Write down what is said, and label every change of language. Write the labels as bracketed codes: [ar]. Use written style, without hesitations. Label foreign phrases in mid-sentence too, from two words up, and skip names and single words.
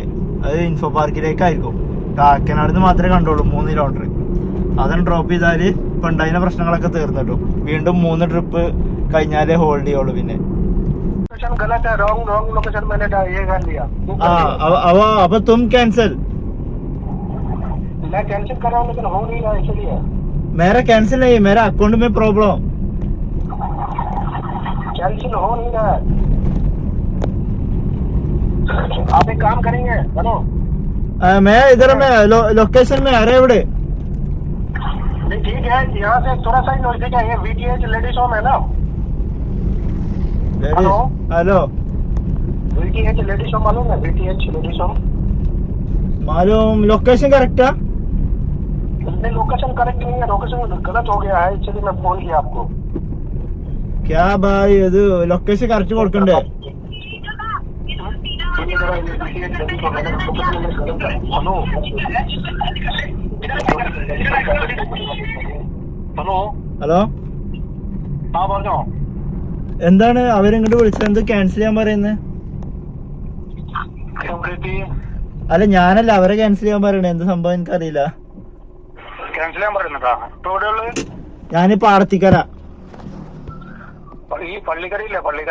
[ml] അത് ഇൻഫോ പാർക്കിലേക്കായിരിക്കും. കാക്കനാട് മാത്രമേ കണ്ടുള്ളൂ 3 കിലോമീറ്റർ. അതാണ് ഡ്രോപ്പ് ചെയ്താല് ഇപ്പൊ ഉണ്ടായിരുന്ന പ്രശ്നങ്ങളൊക്കെ തീർന്നിട്ടു. വീണ്ടും 3 ട്രിപ്പ് കഴിഞ്ഞാലേ ഹോൾഡ് ചെയ്യുള്ളൂ. പിന്നെ അപ്പൊ [hi] तुम कैंसल मेरा कैंसिल नहीं है, मेरा अकाउंट में प्रॉब्लम कैंसिल हो नहीं रहा है. आप एक काम करेंगे बनो. मैं इधर में लोकेशन में आ रहा है बड़े. नहीं ठीक है, यहाँ से थोड़ा सा ही नजदीक है. ये VTH [en] ladies home [hi] है ना. हेलो [en] हेलो, [hi] VTH [en] ladies home [hi] मालूम है? VTH [en] ladies home [hi] मालूम. [en] location correct [hi] है? नहीं [en] location correct [hi] नहीं है, लोकेशन गलत हो गया है, इसलिए मैं फोन किया आपको. क्या भाई [ml] ഇത് [en] location correct [ml] കൊടുക്കണ്ടേ? [en] hello hello ഹലോ, [hi] हाँ बोलो. [ml] എന്താണ് അവരിങ്ങോട്ട് വിളിച്ചത്? എന്ത് ക്യാൻസൽ ചെയ്യാൻ പറയുന്നത്? അല്ല ഞാനല്ല, അവരെ ക്യാൻസൽ ചെയ്യാൻ പറയണേ. എന്ത് സംഭവം എനിക്കറിയില്ല. ക്യാൻസൽ ചെയ്യാൻ പറയുന്നുണ്ടോ? ഇപ്പൊ എവിടെയുള്ളത്? ഞാനിപ്പോ ആർത്തിക്കര. ഈ പള്ളിക്കരയില്ലേ, പള്ളിക്കര.